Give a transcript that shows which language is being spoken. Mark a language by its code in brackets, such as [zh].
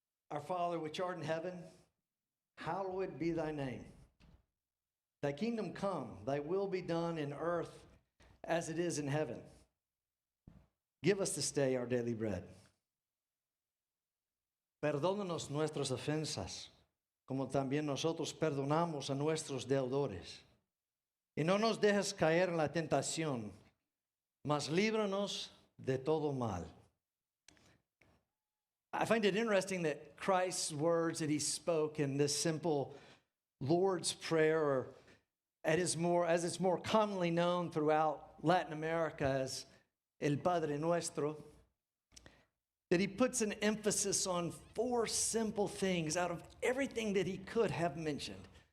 [en] Our Father, which art in heaven, hallowed be thy name. Thy kingdom come, thy will be done in earth as it is in heaven. Give us this day our daily bread. [es] Perdónanos nuestras ofensas, como también nosotros perdonamos a nuestros deudores. Y no nos dejes caer en la tentación, mas líbranos de todo mal. [en] I find it interesting that Christ's words that he spoke in this simple Lord's Prayer, or as it's more commonly known throughout Latin America as el Padre nuestro, that he puts an emphasis on four simple things out of everything that he could have mentioned.